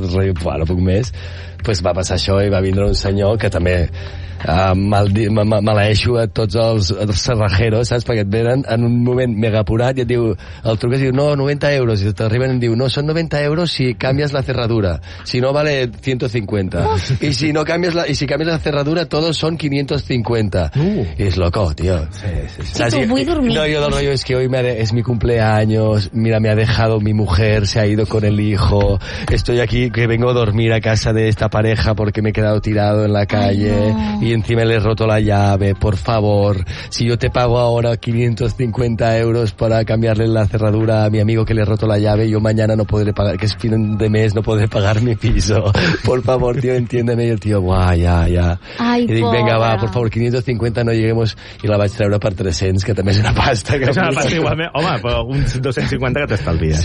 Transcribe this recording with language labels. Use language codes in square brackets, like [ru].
[ca] No puc més. Pues va passar això i va vindre un senyor que també maleeixo a tots els cerrajeros, saps? Perquè et venen en un moment mega apurat i et diu, el truques i diu, no, 90 euros. I t'arriben i diu, no, són 90 euros si canvies la cerradura. Si no, vale 150. Oh. I si canvies la cerradura, todos són 550. I és loco, tio. Sí, sí, sí. Saps? I tu vull dormir. [es] No, [ca] jo del rollo, [es] es que hoy es mi cumpleaños, mira, me ha dejado mi mujer, se ha ido con el hijo, estoy aquí, que vengo a dormir a casa de esta pareja porque me he quedado tirado en la calle. Ay, no. Y encima le he roto la llave, por favor, si yo te pago ahora 550 euros para cambiarle la cerradura a mi amigo que le he roto la llave, yo mañana no podré pagar, que es fin de mes, no podré pagar mi piso, por favor, tío, entiéndeme. Y el tío, guay, ya. Ay, y [ca] dic, [es] venga, va, por favor, 550, no lleguemos. [ca] Y la vaig treure per 300, que també és una pasta. Home, però uns 250 que t'estalvies,